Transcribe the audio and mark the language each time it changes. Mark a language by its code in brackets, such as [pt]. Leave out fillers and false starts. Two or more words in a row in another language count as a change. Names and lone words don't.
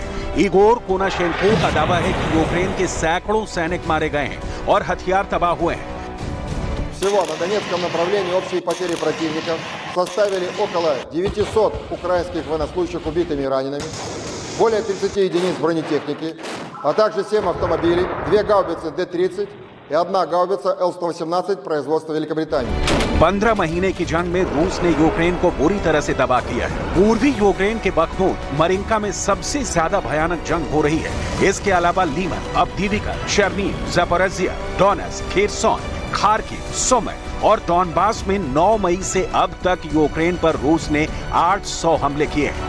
[hi] इगोर कोनाशेंको का दावा है कि यूक्रेन के सैकड़ों सैनिक मारे गए हैं और हथियार तबाह हुए हैं। [ru] Всего на Донецком направлении общие потери противника составили около 900 украинских военнослужащих убитыми и ранеными, более 30 единиц бронетехники, а также 7 автомобилей, 2 гаубицы Д-30 и 1 гаубица Л-118 производства Великобритании। [hi] 15 महीने की जंग में रूस ने यूक्रेन को बुरी तरह से तबाह किया है। पूर्वी यूक्रेन के बखमूत, मरिंका में सबसे ज्यादा भयानक जंग हो रही है। इसके अलावा लीमन, अवदीविका, चेर्निव, ज़ापोरिज़िया, डोनेत्स्क, खेरसोन, खार्किव, सुमी और डॉनबास में 9 मई से अब तक यूक्रेन पर रूस ने 800 हमले किए हैं।